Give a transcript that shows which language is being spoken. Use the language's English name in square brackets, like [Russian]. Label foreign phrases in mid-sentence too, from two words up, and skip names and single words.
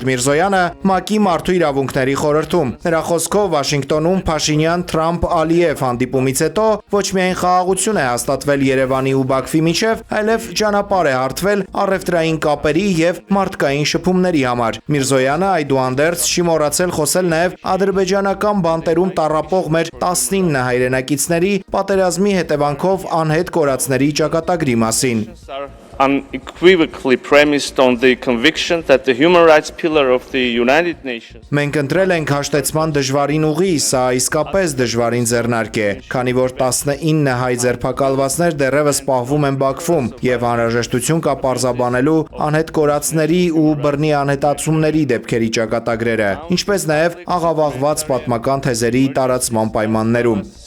[Armenian] Mirzoyանը ՄԱԿ-ի Մարդու իրավունքների խորհրդում։ Նրա խոսքով Վաշինգտոնում Փաշինյան-Թրամփ-Ալիև հանդիպումից հետո ոչ միայն խաղաղություն է հաստատվել Երևանի ու Բաքվի միջև, այլև ճանապարհ է հարթվել առևտրային կապերի եւ մարդկային շփումների համար։ Միրզոյանը այդուհանդերձ չի մոռացել խոսել նաեւ ադրբեջանական բանտերում տառապող մեր 19 հայրենակիցների պատերազմի հետևանքով անհետ կորածների ճակատագրի մասին։ [English] Unequivocally premised on the conviction that the human rights pillar of the United Nations [Armenian] Մենք ընտրել ենք հաշտեցման դժվարին ուղի, սա իսկապես դժվարին ձեռնարկ է, քանի որ 19 հայ ձերբակալվածներ դեռևս պահվում են Բաքվում եւ անհրաժեշտություն կա պարզաբանելու անհետ կորածների ու բռնի անհետացումների դեպքերի ճակատագրերը, ինչպես նաեւ աղավաղված պատմական թեզերի տարածման պայմաններում։